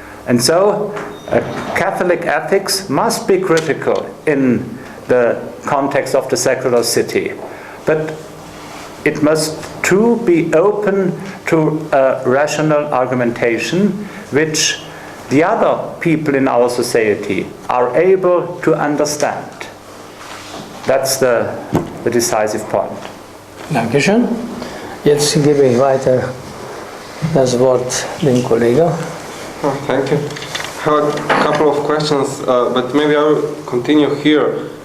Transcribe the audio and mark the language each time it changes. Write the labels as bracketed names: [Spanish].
[English] And so Catholic ethics must be critical in the context of the secular city, but it must too be open to rational argumentation, which the other people in our society are able to understand. That's the decisive point. [German] Dankeschön. Jetzt gebe ich weiter das Wort dem Kollegen. [English] Oh, thank you. I have a couple of questions, but maybe I will continue here.